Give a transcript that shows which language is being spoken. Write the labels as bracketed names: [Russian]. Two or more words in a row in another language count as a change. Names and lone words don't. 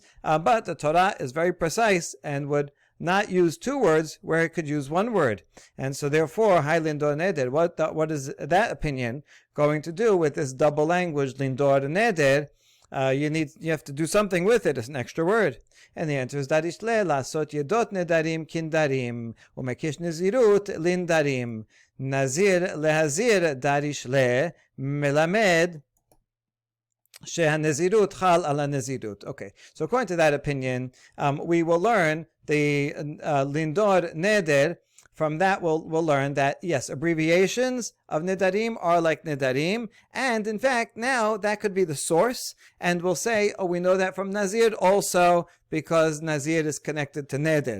[English] But the Torah is very precise and would not use two words where it could use one word. And so therefore, [Hebrew] האי לנדור נדר, [English] what is that opinion going to do with this double language, [Hebrew] לנדור נדר? [English] You have to do something with it. It's an extra word. And the answer is [Hebrew] דריש ליה, לעשות ידות נדרים כנדרים, ומקיש נזירות לנדרים. נזיר להזיר דריש ליה מלמד שהנזירות חלה על נזירות. [English] Okay, so according to that opinion, we will learn the [Hebrew] לנדור נדר [English] from that we'll learn that, yes, abbreviations of Nedarim are like Nedarim, and in fact, now that could be the source, and we'll say, oh, we know that from Nazir also, because Nazir is connected to Neder.